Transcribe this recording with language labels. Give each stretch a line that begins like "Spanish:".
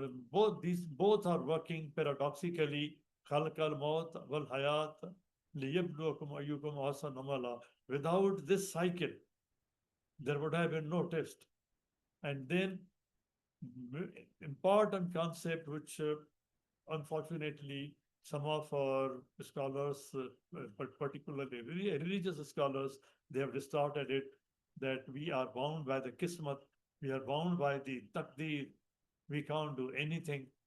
English: both are working paradoxically.
Arabic: خلق الموت والحياة ليبلوكم أيكم أحسن عملا.
English: Without this cycle, there would have been no test. And then important concept which unfortunately some of our scholars, but particularly religious scholars, they have distorted it, that we are bound by the kismat, we are bound by the taqdeer, we can't do anything.